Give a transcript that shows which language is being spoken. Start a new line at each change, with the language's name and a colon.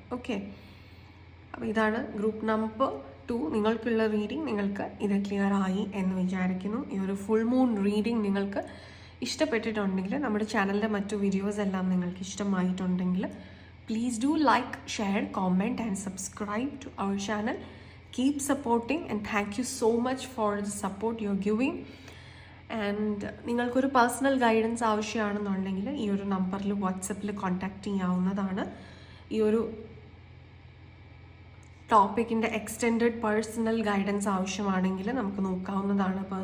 Malayalam: Okay, അപ്പോൾ ഇതാണ് group number 2 നിങ്ങൾക്കുള്ള റീഡിംഗ്. നിങ്ങൾക്ക് ഇത് ക്ലിയർ ആയി എന്ന് വിചാരിക്കുന്നു. ഈ ഒരു ഫുൾ മൂൺ റീഡിംഗ് നിങ്ങൾക്ക് ഇഷ്ടപ്പെട്ടിട്ടുണ്ടെങ്കിൽ, നമ്മുടെ ചാനലിൻ്റെ മറ്റു വീഡിയോസ് എല്ലാം നിങ്ങൾക്ക് ഇഷ്ടമായിട്ടുണ്ടെങ്കിൽ,
English: please do like, share, comment and subscribe to our channel. Keep supporting and thank you so much for the support you're giving.
Malayalam: And നിങ്ങൾക്കൊരു പേഴ്സണൽ ഗൈഡൻസ് ആവശ്യമാണെന്നുണ്ടെങ്കിൽ ഈ ഒരു നമ്പറിൽ വാട്സപ്പിൽ കോൺടാക്റ്റ് ചെയ്യാവുന്നതാണ്. ഈ ഒരു ടോപ്പിക്കിൻ്റെ എക്സ്റ്റെൻഡഡ് പേഴ്സണൽ ഗൈഡൻസ് ആവശ്യമാണെങ്കിൽ നമുക്ക് നോക്കാവുന്നതാണ്.